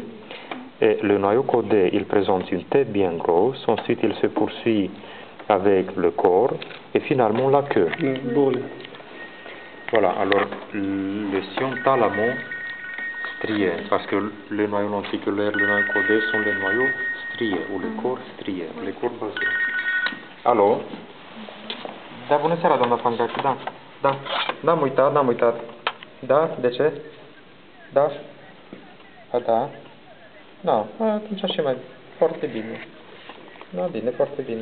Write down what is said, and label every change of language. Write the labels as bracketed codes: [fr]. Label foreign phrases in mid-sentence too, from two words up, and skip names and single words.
[fr] Et le noyau caudé, il présente une tête bien grosse, ensuite il se poursuit avec le corps, et finalement la queue. Voilà, alors le sillon thalamo-strié, parce que les noyaux lenticulaires, le noyau caudé sont les noyaux striés, ou les corps striés, les corps basaux. [ro] Alo? Da, bună seara, doamna Pangraci, da, am uitat. Da, de ce? Da? A, da? Da, atunci și mai, foarte bine. Da, bine, foarte bine.